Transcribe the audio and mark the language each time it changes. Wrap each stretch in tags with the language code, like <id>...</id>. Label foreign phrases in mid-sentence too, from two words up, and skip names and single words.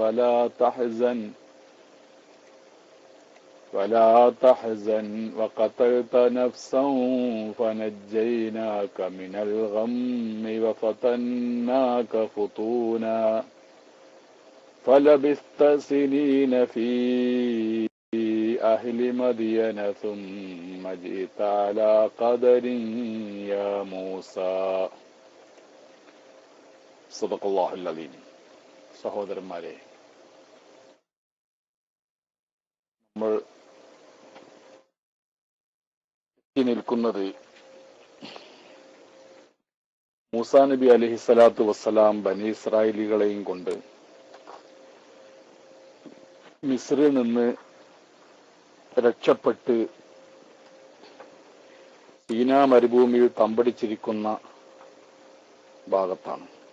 <ar>ولا تحزن وقتلت نفسا فنجيناك من الغم وفتناك فتونا فلبثت سنين في أهل مدين ثم جئت على قدر يا موسى. صدق الله العظيم.</ar> <ml>സഹോദരന്മാരെ, നമ്മൾ നിൽക്കുന്നത് മൂസാ നബി</ml> <ar>عليه الصلاة والسلام</ar> <ml>ബനി ഇസ്രായേലികളെയും കൊണ്ട് മിസ്രിൽ നിന്ന് രക്ഷപ്പെട്ട് സീനാ മരുഭൂമിയിൽ തമ്പടിച്ചിരിക്കുന്ന ഭാഗത്താണ്.</ml>